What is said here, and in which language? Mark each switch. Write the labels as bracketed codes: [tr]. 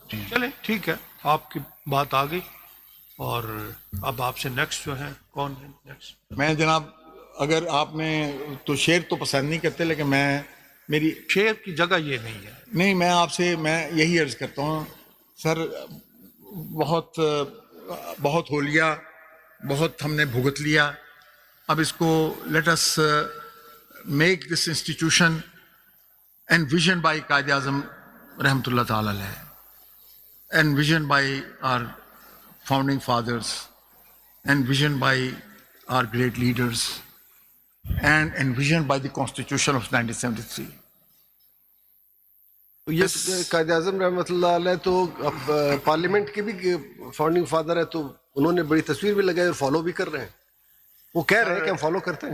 [ur] چلیں ٹھیک ہے, آپ کی بات آ گئی. اور اب آپ سے نیکسٹ جو ہے کون ہے نیکسٹ؟ میں جناب, اگر آپ نے تو شعر تو پسند نہیں کرتے, لیکن میں میری شعر کی جگہ یہ نہیں ہے. نہیں, میں آپ سے میں یہی عرض کرتا ہوں سر, بہت بہت ہو لیا, بہت ہم نے بھگت لیا. اب اس کو [en] Let us make this institution envisioned by قائد اعظم رحمۃ اللہ تعالی علیہ, envisioned by our founding fathers, envisioned by our great leaders, and envisioned by the Constitution of 1973. [ur] یہ قائد اعظم رحمۃ اللہ علیہ تو پارلیمنٹ کے بھی فاؤنڈنگ فادر ہے, تو انہوں نے بڑی تصویر بھی لگائی اور فالو بھی کر رہے ہیں. وہ کہہ رہے ہیں کہ ہم فالو کرتے ہیں.